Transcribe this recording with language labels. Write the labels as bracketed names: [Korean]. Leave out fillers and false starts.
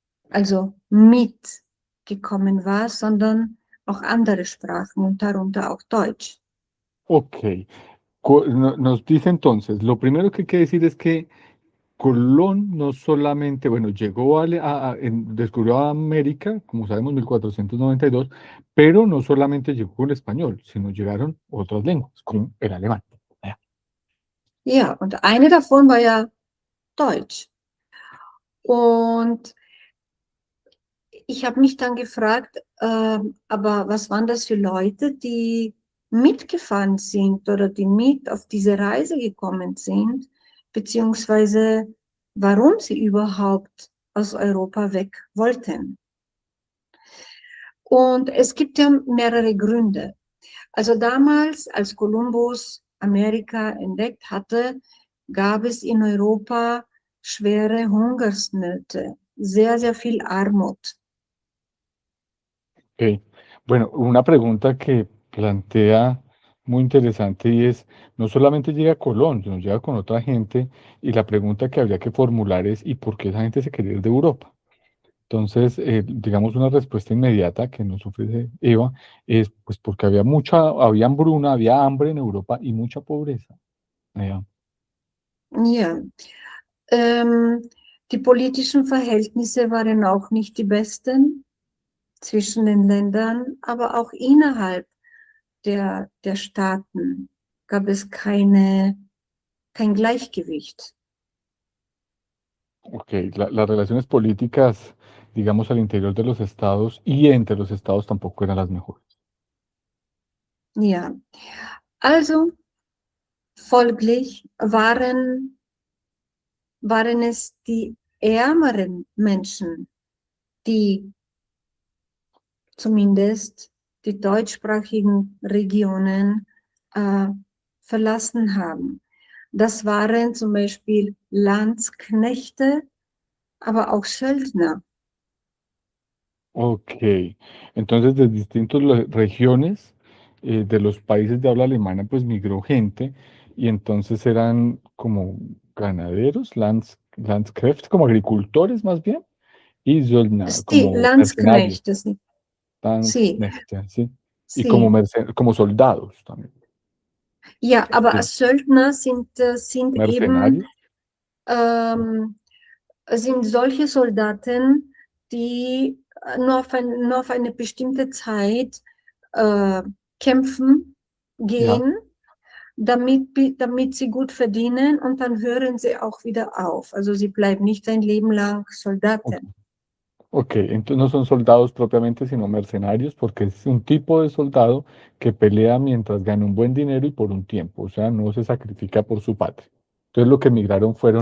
[German] also mitgekommen war, sondern auch andere Sprachen und darunter auch Deutsch. [Spanish] Ok, nos dice entonces, lo primero que hay que decir es que Colón no solamente, bueno, llegó descubrió América, como sabemos, 1492, pero no solamente llegó con el español, sino llegaron otras lenguas, como el alemán. [German] Ja. Ja, und eine davon war ja Deutsch. Und ich habe mich dann gefragt, aber was waren das für Leute, die mitgefahren sind oder die mit auf diese Reise gekommen sind, beziehungsweise warum sie überhaupt aus Europa weg wollten. Und es gibt ja mehrere Gründe. Also damals, als Kolumbus Amerika entdeckt hatte, gab es in Europa schwere Hungersnöte, sehr, sehr viel Armut. [Spanish] Ok. Bueno, una pregunta que plantea muy interesante y es, no solamente llega a Colón, sino llega con otra gente y la pregunta que habría que formular es, ¿y por qué esa gente se quería ir de Europa? Entonces, digamos, una respuesta inmediata que nos ofrece Eva es, pues, porque había hambruna, había hambre en Europa y mucha pobreza. [German] Ja. Ja. Ähm, die politischen Verhältnisse waren auch nicht die besten zwischen den Ländern, aber auch innerhalb der Staaten gab es kein Gleichgewicht. [Spanish] Ok, las relaciones políticas, digamos, al interior de los estados y entre los estados tampoco eran las mejores. [German] Ja, also folglich waren es die ärmeren Menschen, die zumindest die deutschsprachigen Regionen verlassen haben. Das waren zum Beispiel Landsknechte, aber auch Söldner. [Spanish] Ok, entonces de distintas regiones de los países de habla alemana, pues migró gente y entonces eran como ganaderos, Landskräfte, como agricultores más bien, y Söldner, [German] Die [Spanish] como mercenarios, Landsknechte, sí, Landsknechte, ¿sí? Y como, sí. como soldados también. [German] Ja, aber [Spanish] Sí. [German] als Söldner sind eben [Spanish] Mercenarios, [German] ähm, sind solche Soldaten, die nur auf eine bestimmte Zeit äh, kämpfen ja. gehen, damit sie gut verdienen und dann hören sie auch wieder auf. Also sie bleiben nicht ein Leben lang Ok, Soldaten. [Spanish] ok, entonces no son soldados propiamente, sino mercenarios, porque es un tipo de soldado que pelea mientras gana un buen dinero y por un tiempo, o sea, no se sacrifica por su patria. Entonces lo que emigraron fueron